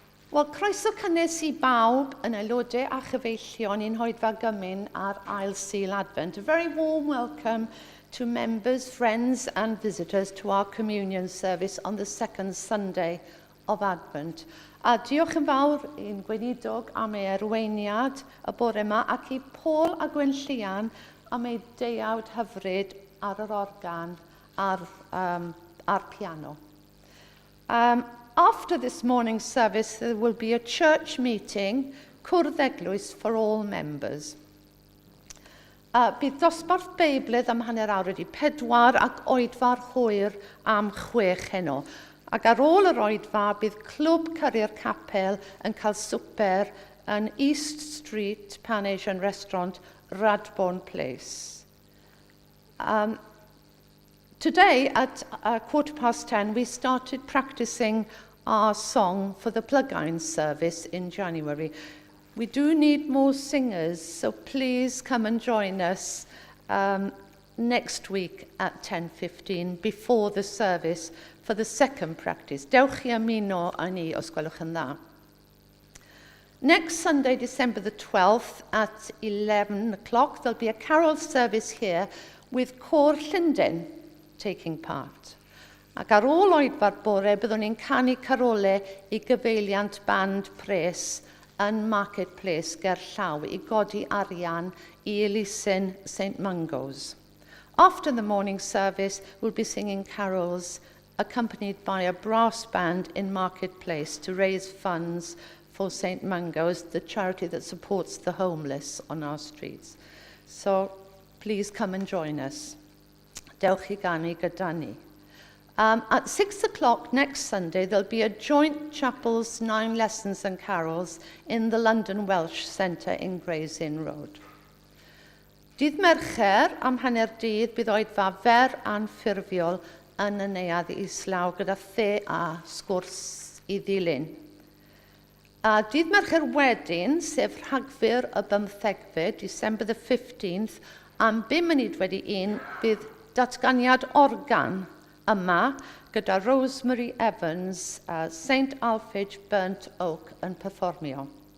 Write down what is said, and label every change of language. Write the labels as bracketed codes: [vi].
[cy] Wel, croeso cynnes I bawb yn aelodau a chyfeillion i'n Hoedfa Gymyn ar ail Sul Advent. [en] A very warm welcome to members, friends and visitors to our communion service on the second Sunday of Advent. [cy] A diolch yn fawr i'n gweinidog am ei arweiniad y bore yma ac I Paul a Gwenllian am ei deuawd hyfryd ar yr organ a'r piano. [en] After this morning's service, there will be a church meeting, [cy] cwrdd Eglwys, [en] for all members. [cy] Bydd dosbarth Beiblydd am hanner awr wedi 4 ac oedfa'r hwyr am 6 heno. Ac ar ôl yr oedfa, bydd clwb Cyrru'r Capel yn cael swper yn East Street Pan Asian Restaurant, Radbourne Place. [en] Today, at 10:15, we started practicing our song for the plug-in service in January. We do need more singers, so please come and join us next week at 10:15 before the service for the second practice. [cy] Dewch I ymuno â ni os gwelwch yn dda. [en] Next Sunday, December the 12th at 11 o'clock, there'll be a carol service here with Côr Llundain taking part. [cy] Ac ar ôl oedfa'r bore, byddwn ni'n canu carolau I gyfeiliant band pres yn Marketplace Gerllaw I godi arian I elusen St Mungo's. [en] After the morning service, we'll be singing carols accompanied by a brass band in Marketplace to raise funds for St Mungo's, the charity that supports the homeless on our streets. So please come and join us. [cy] Dewch I ganu gyda ni. [en] At 6 o'clock next Sunday, there'll be a joint chapels, 9 lessons and carols in the London Welsh Centre in Gray's Inn Road. [cy] Dydd Mercher am hanner dydd bydd oedfa fer anffurfiol yn y neuadd islaw gyda the a sgwrs i ddilyn. A dydd Mercher wedyn, sef Rhagfyr y 15fed, [en] December the 15th, [cy] am 5 munud wedi 1, bydd datganiad organ yma gyda Rosemary Evans a St Alphege Burnt Oak yn perfformio.